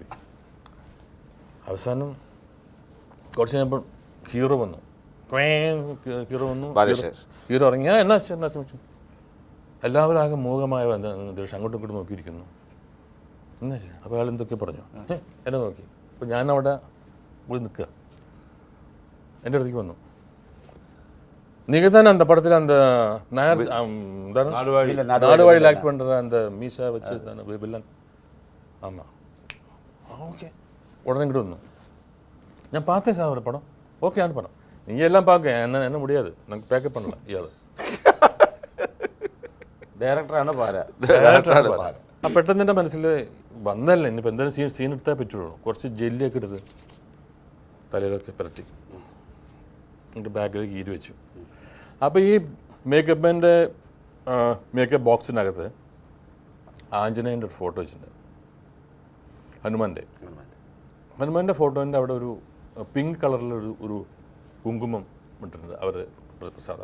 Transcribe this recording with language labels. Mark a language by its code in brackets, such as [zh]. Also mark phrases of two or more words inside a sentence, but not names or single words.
[ml] അവസാനം കുറച്ച് കഴിഞ്ഞപ്പോൾ ഹീറോ വന്നു. ഹീറോ ഇറങ്ങിയാൽ എന്നാ ശ്രമിച്ചു. എല്ലാവരും ആകെ മൂകമായ അങ്ങോട്ടും ഇങ്ങോട്ടും നോക്കിയിരിക്കുന്നു. എന്നാ അപ്പോൾ അയാൾ എന്തൊക്കെ പറഞ്ഞു, എന്നെ നോക്കി. അപ്പോൾ ഞാനവിടെ പോയി നിൽക്കുക. എൻ്റെ അടുത്തേക്ക് വന്നു. [ta] நீங்கள் தானே அந்த படத்தில் அந்த நாயர் நாடுவாழியில் ஆக்ட் பண்ணுற அந்த மீசா வச்சு தானே வில்லன்? ஆமாம். ஓகே. உடனே இங்கிட்டு வந்தோம். ഞാൻ பார்த்தேன் சார் ஒரு படம். ஓகேயான படம். நீங்கள் எல்லாம் பார்க்க என்ன முடியாது, நாங்கள் பேக்கப் பண்ணலாம். [ml] ഇയാൾ ഡയറക്ടറാണ് പാര. ആ പെട്ടെന്ന് എൻ്റെ മനസ്സിൽ വന്നല്ലേ, ഇനിയിപ്പോൾ എന്തായാലും സീൻ എടുത്താൽ പറ്റുള്ളൂ. കുറച്ച് ജെല്ലിയൊക്കെ എടുത്ത് തലയിലൊക്കെ പുരട്ടി എന്നിട്ട് ബാഗിലേക്ക് ഈരി വെച്ചു. അപ്പോൾ ഈ മേക്കപ്പ് ബോക്സിനകത്ത് ആഞ്ജനേയൻ്റെ ഒരു ഫോട്ടോ വെച്ചിട്ടുണ്ട്, ഹനുമാൻ്റെ ഫോട്ടോൻ്റെ അവിടെ ഒരു പിങ്ക് കളറിലൊരു ഒരു കുങ്കുമം ഇട്ടിട്ടുണ്ട് അവർ പ്രസാദ്.